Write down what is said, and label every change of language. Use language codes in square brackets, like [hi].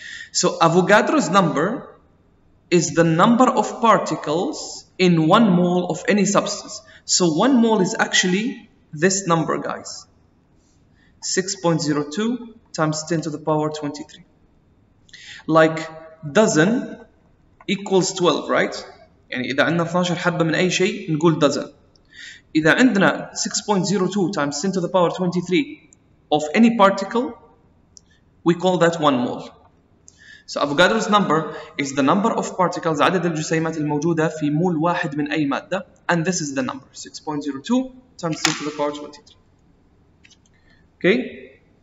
[en] So Avogadro's number is the number of particles in 1 mole of any substance. So 1 mole is actually this number, guys. 6.02 times 10 to the power 23. Like dozen equals 12, right? [ar] يعني إذا عندنا 12 حبة من أي شيء نقول dozen. [en] إذا عندنا 6.02 times 10 to the power 23 of any particle, we call that 1 mole. So Avogadro's number is the number of particles, عدد الجسيمات الموجودة في mole واحد من أي مادة, and this is the number 6.02 times 10 to the power 23. Okay.